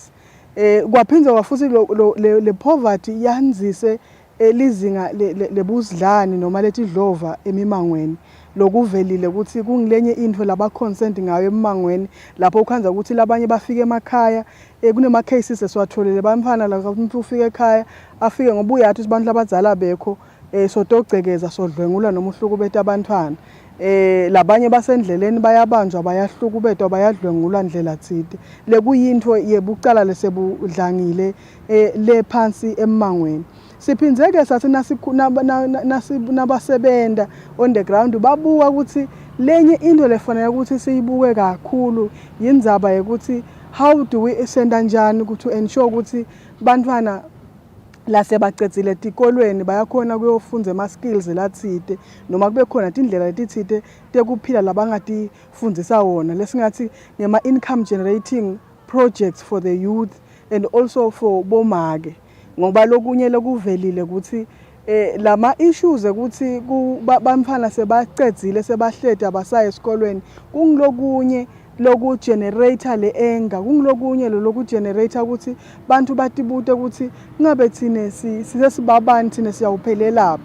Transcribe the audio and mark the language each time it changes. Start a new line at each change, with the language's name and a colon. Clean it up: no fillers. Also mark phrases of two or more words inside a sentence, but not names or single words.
Swati: Kwaphindza kwafuthi le poverty yanzise lizinga lebuzidlani noma letidlova emimangweni, lokuvelile ukuthi kungilenye intfo laba concerned ngayo emangweni lapho ukhanza ukuthi labanye bafike emakhaya kunema cases esiwatholile bamfana la umuntu ufike ekhaya afike ngoba uyathi abantu labadzala bekho sotogcekeza sodlwengula noma uhlukubeta abantwana. Labanye basendleleni bayabanjwa bayahlukubetwa bayadlwengulwa ndlela tsite. Lekuyintfo yebucala lesebudlangile lephansi emangweni. Siphinzeke sathi nabasebenta
English: on the ground
Swati: babuka ukuthi lenye into lefanele ukuthi siyibuke kakhulu yindzaba yokuthi
English: how do we
Swati: senda njani
English: to ensure
Swati: ukuthi bantwana lasebacedzile tikolweni bayakhona kuyofundza ama-skills latsite noma kube khona tindlela letitsite tekuphila labangatifundzisa wona lesingathi ngema-
English: income generating projects for the youth and also for
Swati: bomake. Ngoba lokunye lokuvelile ukuthi lama issues ukuthi bamfana sebacedzile sebahlede abasaya esikolweni kungilokunye loku generator le anger, kungilokunye loku generator ukuthi bantu batibute ukuthi ngabe thine sisebabani thine siyawuphelelaphi.